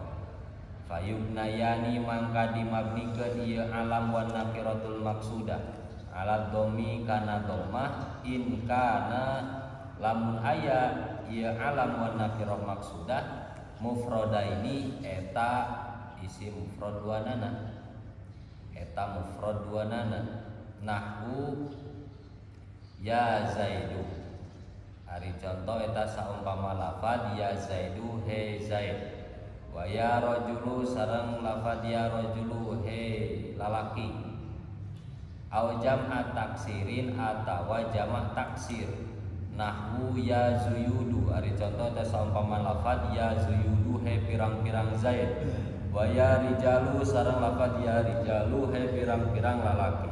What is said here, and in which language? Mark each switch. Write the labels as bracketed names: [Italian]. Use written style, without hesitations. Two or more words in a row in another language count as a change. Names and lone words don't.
[Sundanese] Fayubnayani mangka dimabnikeun ieu [Arabic] العلم والنكرة المقصودة على ضم [Sundanese] kana dhammah [Arabic] إن كانا [Sundanese] lamun aya ieu [Arabic] العلم والنكرة المقصودة مفردين [Sundanese] eta isi mufrad duanana [Arabic] نحو يا زيد [Sundanese] ari contoh eta saumpama lafad [Arabic] يا زيد [Sundanese] he zaid. [Arabic] ويا رجل [Sundanese] sareng lafad [Arabic] يا رجل [Sundanese] he lalaki. [Arabic] أو جمع تكسير [Sundanese] atawa jamak taksir. [Arabic] نحو يا زيود [Sundanese] ari contoh teh saumpama lafad [Arabic] يا زيود [Sundanese] he pirang-pirang zaid. [Arabic] ويا رجال [Sundanese] sareng lafad [Arabic] يا رجال [Sundanese] he pirang-pirang lalaki.